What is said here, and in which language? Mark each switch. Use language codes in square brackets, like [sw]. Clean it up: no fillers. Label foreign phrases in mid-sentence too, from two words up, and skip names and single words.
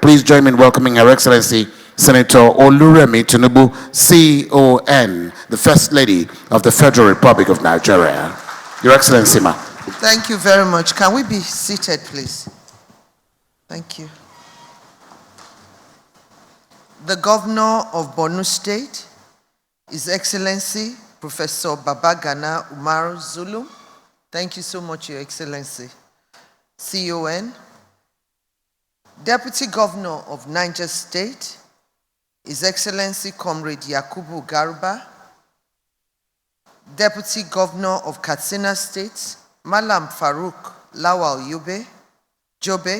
[en] Please join me in welcoming Her Excellency Senator Oluremi Tinubu, CON, the First Lady of the Federal Republic of Nigeria. Your Excellency, ma. Thank you very much. Can we be seated, please? Thank you. The Governor of Borno State, His Excellency Professor Babagana Umaru Zulum. Thank you so much, Your Excellency. CON. Deputy Governor of Niger State, His Excellency Comrade Yakubu Garba. Deputy Governor of Katsina State, Malam Farouk Lawal Jobe.